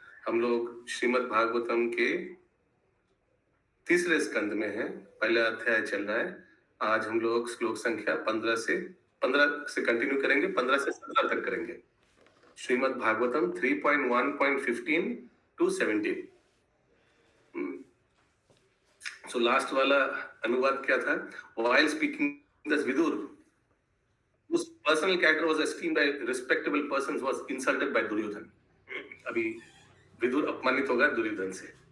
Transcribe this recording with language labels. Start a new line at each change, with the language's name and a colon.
Hindi: हम लोग श्रीमद् भागवतम के तीसरे स्कंद में हैं, पहला अध्याय चल रहा है। आज हम लोग श्लोक संख्या 15 से कंटिन्यू करेंगे, 15 से 17 तक करेंगे। Shrimad Bhagavatam 3.1.15 to 17। So last वाला अनुवाद क्या था?
English: While speaking this Vidur, whose personal character was esteemed by respectable persons, was insulted by Duryodhan.
Hindi: अभी विदुर अपमानित होगा दुर्योधन से।